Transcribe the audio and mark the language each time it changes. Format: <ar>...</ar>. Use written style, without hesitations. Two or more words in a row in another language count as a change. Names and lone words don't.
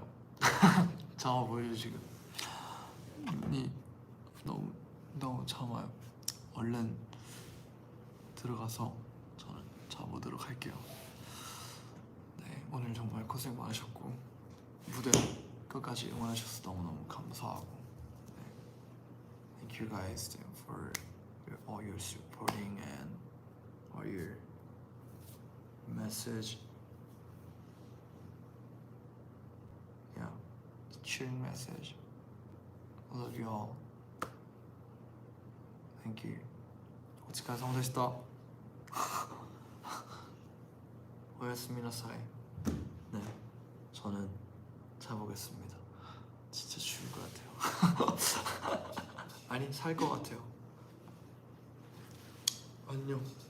<ko>참아 보이죠 지금? 눈이 너무 참아요. 얼른 들어가서 저는 자보도록 할게요. 네, 오늘 정말 고생 많으셨고 무대 끝까지 응원하셔서 너무너무 감사하고 네,</ko> <en>thank you guys for all your supporting and all your message. Yeah, cheering message. I love you all. Thank you.</en> <ja>お疲れ様でした。おやすみなさい.</ja> <ko>네, 저는 자보겠습니다. 진짜 죽을 것 같아요. 아니, 살 것 같아요. 안녕.</ko>